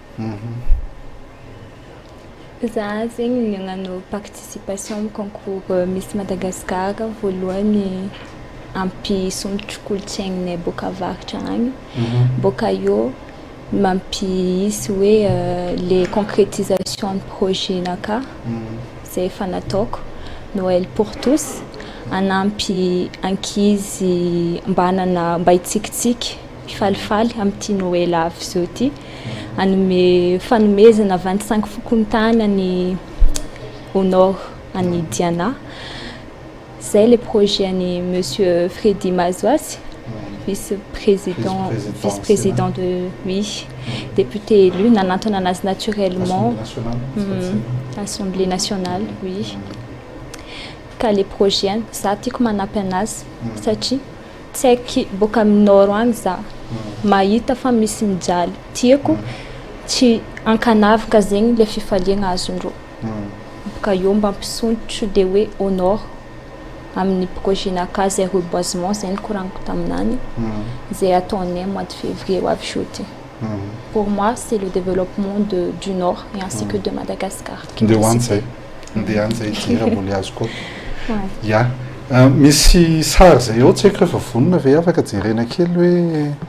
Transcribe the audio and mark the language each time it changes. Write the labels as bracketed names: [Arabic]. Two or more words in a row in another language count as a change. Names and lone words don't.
[Malagasy] Za zegny nagnano participation amin'ny concours Miss Madagascar voalohany ampisondrotro kolontsainanay boaka avaratra agny. Boaka eo mampisy hoe [French] les concrétisations de projet [Malagasy] naka zay efa nataoko [French] Noël pour tous [Malagasy] anampy ankizy mba hitsikitsiky falifaly amin'ity Noël avy zao ty anome fanomezana 25 fokontany any [French] au nord [Malagasy] any Diana. Zay le projet any monsieur Freddy Mazoasy [French] vice-président de oui, député élu [Malagasy] nanantona anazy naturellement [French] Assemblée nationale oui. [Malagasy] Ka le projet za tiako manampy anazy satria tsy aiky boaka amin'ny nord agny za mahita fa misy mijaly tiako tsy ankanavika zegny le fifaliagna azondreo. Boaka eo mba ampisondrotro dia hoe [French] au nord [Malagasy] amin'ny projet naka zay reboisement zay nikoragnico taminany zay ataonay [French] mois de février [Malagasy] ho avy shooté. [French] Pour moi c'est le développement du nord et ainsi que de Madagascar. [Malagasy] Ndeha an'izay tira mbola azo koa. Ya. Misy sary zay eo tsy haiko rehefa vonona ve afaka jerena kely hoe